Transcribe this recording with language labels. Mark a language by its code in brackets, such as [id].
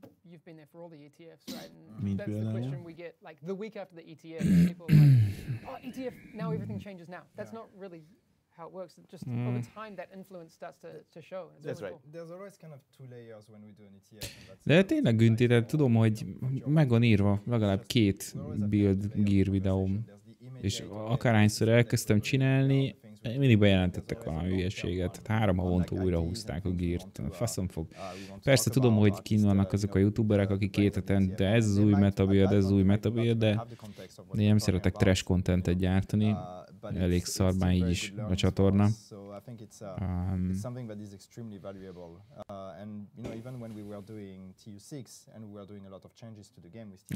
[en] You've been there for all the ETFs, right? And that's the question we get. Like the week after the ETF, people are like, "Oh, ETF! Now everything changes now." That's not really how it works. Just over time, that influence starts to show. That's right. Cool. There's always kind of two layers when we do an ETF. [hu] De tényleg, Günti, de tudom, hogy meg van írva legalább 2 build gear videóm. És akárhányszor elkezdtem csinálni, mindig bejelentettek valami hülyeséget. 3 havonta újra húzták a geart. Faszom fog. Persze tudom, hogy kint vannak azok a youtuberek, akik 2 hetente ez az új metabuild, ez az új metabuild, de én nem szeretek trash contentet gyártani. elég szar már így is a csatorna. [en] It's something that is extremely valuable. And you know, even when we were doing TU6 and we were doing a lot of changes to the game with TU6,